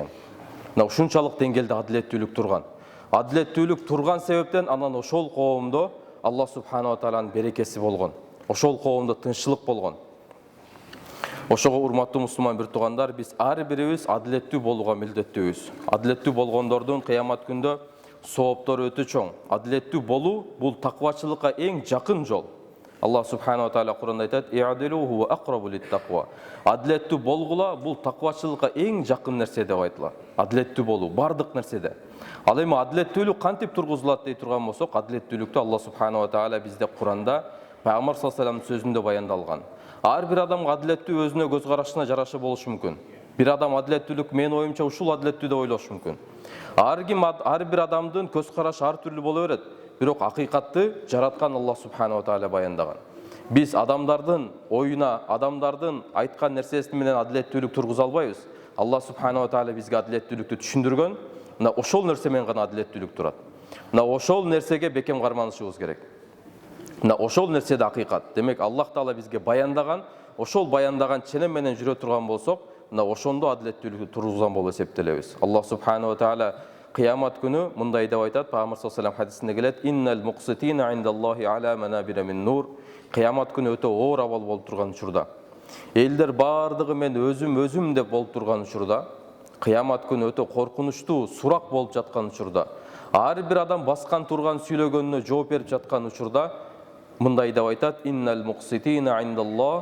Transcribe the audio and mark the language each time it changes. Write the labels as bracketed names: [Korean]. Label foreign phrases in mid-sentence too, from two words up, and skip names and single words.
[Kyrgyz] Мына ушунчалык деңгээлде адилеттүүлүк турган. Адилеттүүлүк турган себептен анан ошол коомдо [Arabic] الله سبحانه [Kyrgyz] ва тааланын берекеси болгон. Ошол коомдо тынччылык болгон. Ошого урматтуу мусулман бир туугандар, биз ар бирибиз адилеттүү болууга милдеттүүбүз. Адилеттүү болгондордун кыямат күндө сооптору өтө чоң. Адилеттүү болуу бул таквачылыкка эң жакын жол. [Arabic] الله سبحانه وتعالى [Kyrgyz] Куранда айтат: [Arabic] "اعدلوا هو أقرب للتقوى." [Kyrgyz] Адилеттүү болгула бул таквачылыкка эң жакын нерсе деп айтылат. Адилеттүү болуу бардык нерседе. Ал эми адилеттүүлүк кантип тургузулат дей турган болсок, адилеттүүлүктү [Arabic] الله سبحانه وتعالى [Kyrgyz] бизде Куранда пайгамбар [Arabic] صلى الله عليه [Kyrgyz] вассаламдын сөзүндө баяндалган. Ар бир адамга адилеттүү өзүнө көз карашына жараша болушу мүмкүн. Бир адам адилеттүүлүк менин оюмча ушул адилеттүү деп ойлошу мүмкүн. Ар бир адамдын көз карашы ар түрлүү боло берет. Бирок акыйкатты жараткан [Arabic] الله سبحانه وتعالى [Kyrgyz] баяндаган. Биз адамдардын оюна, адамдардын айткан нерсеси менен адилеттүүлүк тургуза албайбыз. [Arabic] الله سبحانه وتعالى [Kyrgyz] бизге адилеттүүлүктү түшүндүргөн. Мына ошол нерсе менен гана адилеттүүлүк турат. Мына ошол нерсеге бекем карманышыбыз керек. Мына ошол нерседе акыйкат. Демек, [Arabic] الله تعالى [Kyrgyz] бизге баяндаган, ошол баяндаган ченем менен жүрө турган болсок, мына ошондо адилеттүүлүктү тургузган болуп эсептелебиз. [Arabic] الله سبحانه وتعالى [Kyrgyz] кыямат күнү мындай деп айтат, пайгамбар [Arabic] صلى الله عليه [Kyrgyz] хадисинде келет: [Arabic] "إن المقسطين عند الله على منابر من نور." [Kyrgyz] Кыямат күнү өтө оор абал болуп турган учурда, элдер бардыгы мен өзүм деп болуп турган учурда, кыямат күнү өтө коркунучтуу сурак болуп жаткан учурда, ар бир адам баскан турган сүйлөгөнүнө жооп берип жаткан учурда мындай деп айтат: [Arabic] "إن المقسطين عند الله."